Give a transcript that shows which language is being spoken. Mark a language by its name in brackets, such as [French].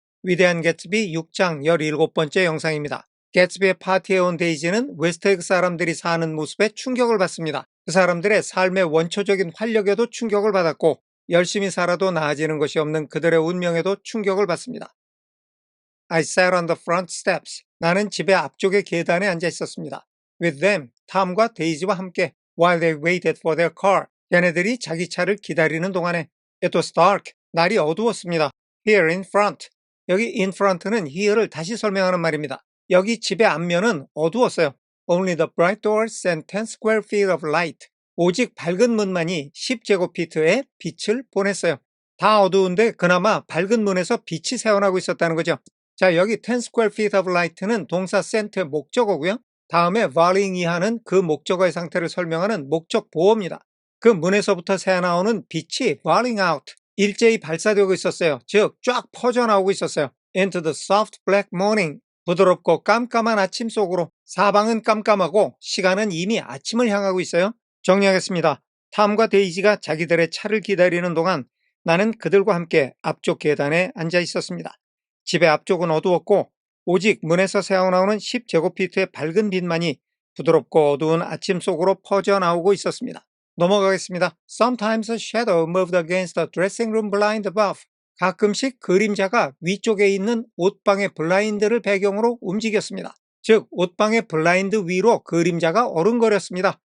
[Korean] 위대한 개츠비 6장 17번째 영상입니다. 개츠비의 파티에 온 데이지는 웨스트에그 사람들이 사는 모습에 충격을 받습니다. 그 사람들의 삶의 원초적인 활력에도 충격을 받았고 열심히 살아도 나아지는 것이 없는 그들의 운명에도 충격을 받습니다. [English] I sat on the front steps. [Korean] 나는 집의 앞쪽의 계단에 앉아 있었습니다. [English] With them, [Korean] 탐과 데이지와 함께 [English] while they waited for their car. [Korean] 걔네들이 자기 차를 기다리는 동안에 [English] It was dark. [Korean] 날이 어두웠습니다. [English] Here in front. [Korean] 여기 in front는 here를 다시 설명하는 말입니다. 여기 집의 앞면은 어두웠어요. [English] Only the bright doors and 10 square feet of light. [Korean] 오직 밝은 문만이 10제곱피트의 빛을 보냈어요. 다 어두운데 그나마 밝은 문에서 빛이 새어나고 있었다는 거죠. 자, 여기 10 square feet of light는 동사 sent의 목적어고요. 다음에 volleying 이하는 그 목적어의 상태를 설명하는 목적 보어입니다. 그 문에서부터 새어나오는 빛이 volleying out, 일제히 발사되고 있었어요. 즉, 쫙 퍼져나오고 있었어요. [English] Into the soft black morning, [Korean] 부드럽고 깜깜한 아침 속으로. 사방은 깜깜하고 시간은 이미 아침을 향하고 있어요. 정리하겠습니다. 탐과 데이지가 자기들의 차를 기다리는 동안 나는 그들과 함께 앞쪽 계단에 앉아 있었습니다. 집의 앞쪽은 어두웠고 오직 문에서 새어나오는 10제곱피트의 밝은 빛만이 부드럽고 어두운 아침 속으로 퍼져나오고 있었습니다. 넘어가겠습니다. [English] Sometimes a shadow moved against the dressing room blind above. [Korean] 가끔씩 그림자가 위쪽에 있는 옷방의 블라인드를 배경으로 움직였습니다. 즉, 옷방의 블라인드 위로 그림자가 어른거렸습니다.